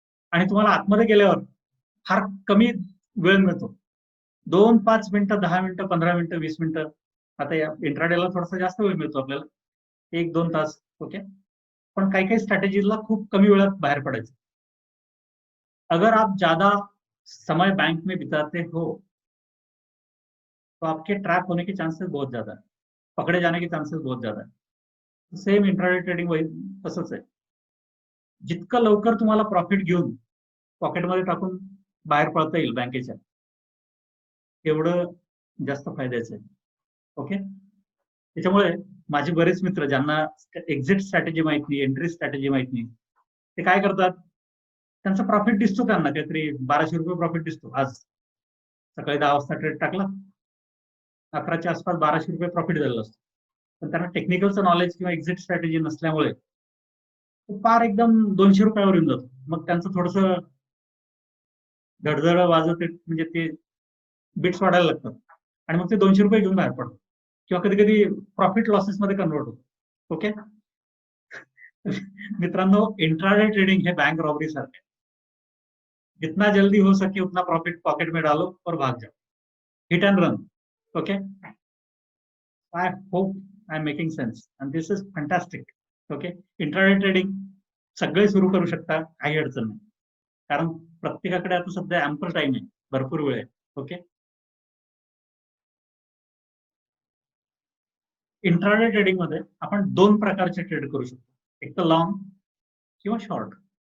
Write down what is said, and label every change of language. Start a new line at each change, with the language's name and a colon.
Marathi: आणि तुम्हाला आतमध्ये गेल्यावर फार कमी वेळ मिळतो. 2, 5 मिनिटं, 10 मिनिटं, 15 मिनिटं, 20 मिनिटं. आता या इंट्राडेला थोडासा जास्त वेळ मिळतो आपल्याला, 1-2 तास. ओके, पण काही काही स्ट्रॅटेजीला खूप कमी वेळात बाहेर पडायचं.
Hindi: अगर आप ज्यादा समय बैंक में बिताते हो तो आपके ट्रैप होने के चांसेस बहुत ज्यादा है, पकड़े जाने के चांसेस बहुत ज्यादा है.
Marathi: सेम इंट्राडे ट्रेडिंग वही तसंच आहे. जितकं लवकर तुम्हाला प्रॉफिट घेऊन पॉकेटमध्ये टाकून बाहेर पडता येईल बँकेच्या, तेवढं जास्त फायद्याचं आहे. ओके, त्याच्यामुळे माझे बरेच मित्र ज्यांना एक्झिट स्ट्रॅटेजी माहित नाही, एंट्री स्ट्रॅटेजी माहित नाही, ते काय करतात, त्यांचा प्रॉफिट दिसतो, त्यांना काहीतरी 1200 रुपये प्रॉफिट दिसतो. आज सकाळी 10 वाजता ट्रेड टाकला, 11च्या आसपास 1200 रुपये प्रॉफिट झालेलं असतं. पण त्यांना टेक्निकलचं नॉलेज किंवा एक्झिट स्ट्रॅटेजी नसल्यामुळे फार एकदम 200 रुपयावर येऊन जातो. मग त्यांचं थोडस धडधड वाजत, म्हणजे ते बिट्स वाढायला लागतात आणि मग ते 200 रुपये घेऊन बाहेर पडतात किंवा कधी कधी प्रॉफिट लॉसेस मध्ये कन्वर्ट होतो. ओके मित्रांनो, इंट्राडे ट्रेडिंग हे बैंक रॉबरी सारखे,
Hindi: जितना जल्दी हो सके उतना प्रॉफिट पॉकेट में डालो और भाग जाओ, hit and run.
English: Okay, I hope I am making sense and this is fantastic.
Marathi: Okay, intraday trading सगळे सुरू करू शकता, काही अडचण नाही, कारण प्रत्येकाकडे आता सध्या अँपल टाइम आहे, भरपूर वेळ आहे. ओके, इंट्राडे ट्रेडिंग मध्ये आपण 2 प्रकारचे ट्रेड करू शकतो, एक तर लॉंग किंवा शॉर्ट.